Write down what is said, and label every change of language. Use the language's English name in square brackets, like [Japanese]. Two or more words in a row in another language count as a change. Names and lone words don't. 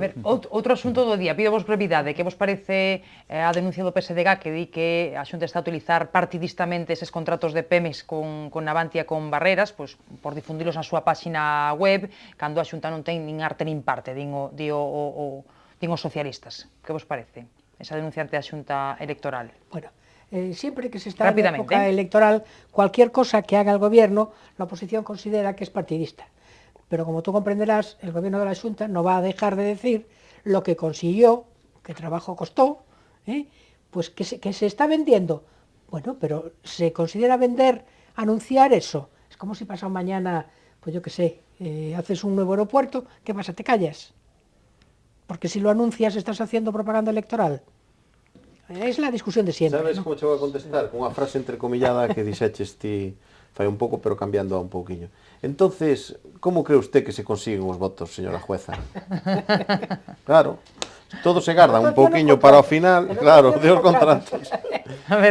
[Galician] A ver, outro asunto do día, pido vos brevidade, que vos parece a denuncia do PSDG que di que a Xunta está a utilizar partidistamente eses contratos de Pemex con Navantia con Barreras, pois por difundilos na súa páxina web, cando a Xunta non ten nin arte nin parte, din os socialistas. Que vos parece esa denuncia ante a Xunta Electoral? [Spanish] Bueno, siempre que se está en Rápidamente. época electoral, cualquier cosa que haga el gobierno, la oposición considera que es partidista. Pero como tú comprenderás, el gobierno de la Xunta no va a dejar de decir lo que consiguió, qué trabajo costó, pues que se está vendiendo. Bueno, pero se considera vender, anunciar eso. Es como si pasado mañana, pues yo qué sé, haces un nuevo aeropuerto, ¿qué pasa? ¿Te callas? Porque si lo anuncias estás haciendo propaganda electoral. Es la discusión de siempre. [Galician] Sabes [Spanish] ¿no? [Galician] como che vou a contestar? Con unha frase entrecomillada que dixeches ti fai un pouco, pero cambiando un pouquiño. [Spanish] Entonces, como cree usted que se consiguen [Galician] os votos, [Spanish] señora jueza? [Galician] Claro, todo se garda un pouquiño para o final, claro, de os contratos. A ver,